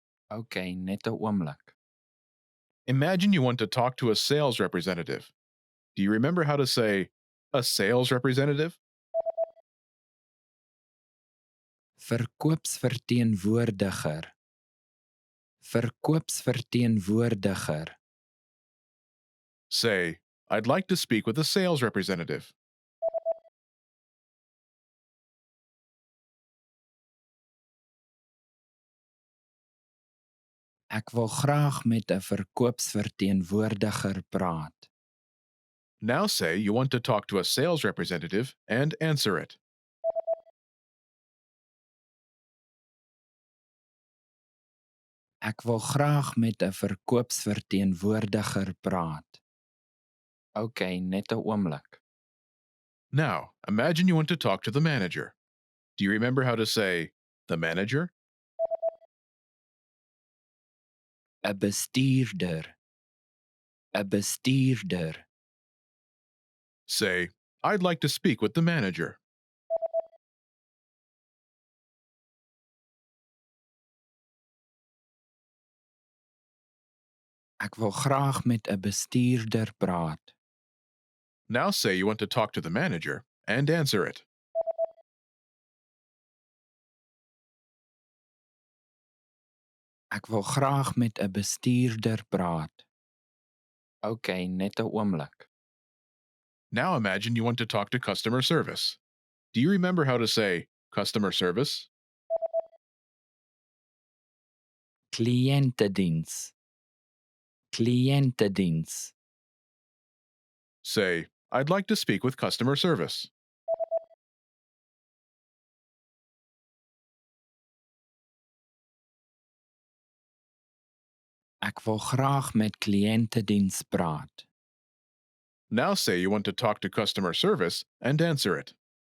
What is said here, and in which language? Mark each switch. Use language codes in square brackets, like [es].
[af] Okay, net 'n oomblik. [en] Imagine you want to talk to a sales representative. Do you remember how to say a sales representative? [af] Verkoopsverteenwoordiger. Verkoopsverteenwoordiger. [en] Say, I'd like to speak with a sales representative. [af] Ek wil graag met 'n verkoopsverteenwoordiger praat. [en] Now say you want to talk to a sales representative and answer it. [af] Ek wil graag met 'n verkoopsverteenwoordiger praat. Okay, net 'n oomblik. [en] Now, imagine you want to talk to the manager. Do you remember how to say the manager? [af] 'n bestuurder. 'n bestuurder. [en] Say, I'd like to speak with the manager. [af] Ek wil graag met 'n bestuurder praat. [en] Now say you want to talk to the manager and answer it. [af] Ek wil graag met 'n bestuurder praat. Okay, net 'n oomblik. [en] Now imagine you want to talk to customer service. Do you remember how to say customer service? [af] Kliëntediens. Kliëntediens. [en] Say, I'd like to speak with customer service. [af] Ek wil graag met kliëntediens praat. [en] Now say you want to talk to customer service and answer it.